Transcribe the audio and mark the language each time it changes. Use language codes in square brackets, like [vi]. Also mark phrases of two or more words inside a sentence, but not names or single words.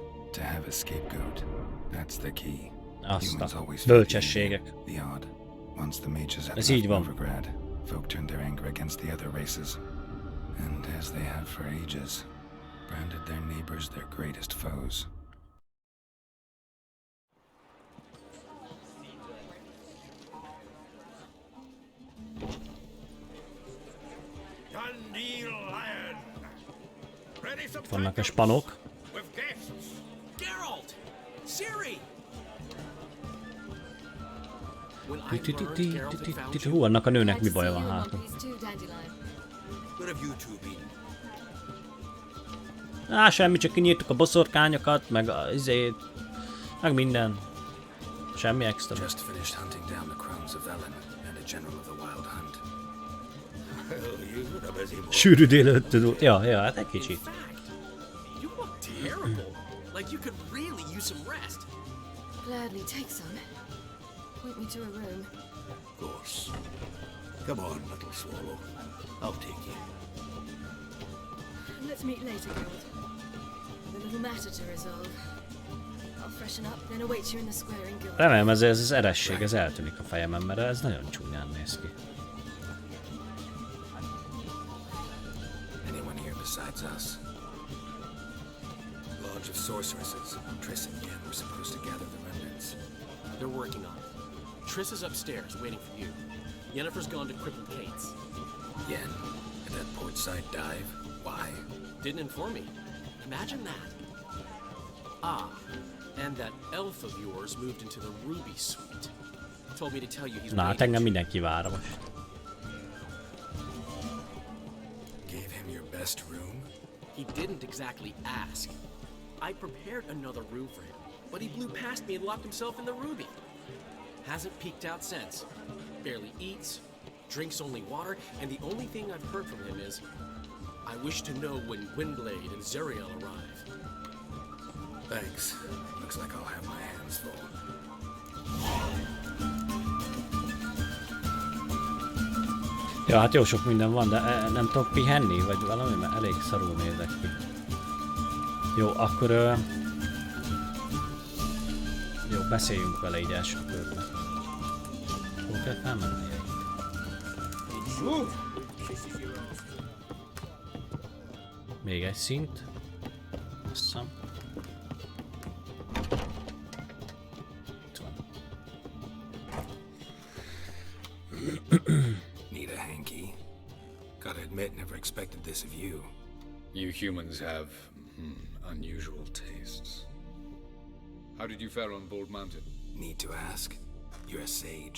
[en] To have a scapegoat, that's the key. Humans always [hu] bölcsességek. [en] The odd. Once the mages had [hu] Ez így [en] left [hu] van. [en] Novigrad, folk turned their anger against the other races, and as they have for ages, branded their neighbors their greatest foes. [hu] Itt vannak a spanok. Geralt! Ciri! Hú, annak a nőnek mi baja van hátra. Á, semmi, csak kinyírtuk a boszorkányokat, meg a izét, meg minden. Semmi extra. [en] Just finished hunting down the crones of Velem and a general of the wild hunt. [hu] Sűrű délelőtt tudod. Ja, hát egy kicsit. [en] You look terrible. Like you could really use some rest. Gladly take some. Point me to a room. Of course. Come on, little swallow. I'll take you. Let's meet later, Geralt. With a little matter to resolve. I'll freshen up, then await you in the square in Guild. [hu] Remélem ez az eresség, ez eltűnik a fejemen, mert ez nagyon csúnyán néz ki. [en] Anyone here besides us? Lodge of sorceresses. Triss and Yen were supposed to gather the remnants. They're working on it. Triss is upstairs, waiting for you. Yennefer's gone to crippled Kate's. Yen? At that portside dive? Why? Didn't inform me. Imagine that. Ah, and that elf of yours moved into the Ruby Suite. Told me to tell you he's [hu] Na, hát engem mindenki vár most. [en] Gave him your best room? He didn't exactly ask. I prepared another room for him, but he blew past me and locked himself in the Ruby. Hasn't peeked out since. Barely eats, drinks only water, and the only thing I've heard from him is, I wish to know when Gwynblade and Zariel arrive. Thanks. Looks like I'll have my hands full. [hu] Ja, hát jó sok minden van, de nem tudok pihenni, vagy valami, mert elég szarul nézek ki. Jó, akkor... Jó, beszéljünk vele így első körben. Hol kell felmennie itt? Még egy szint. Azt hiszem. Itt van. [en] Need a hanky? Gotta admit, never expected this of you. You humans have unusual tastes. How did you fare on Bald Mountain? Need to ask? You're a sage.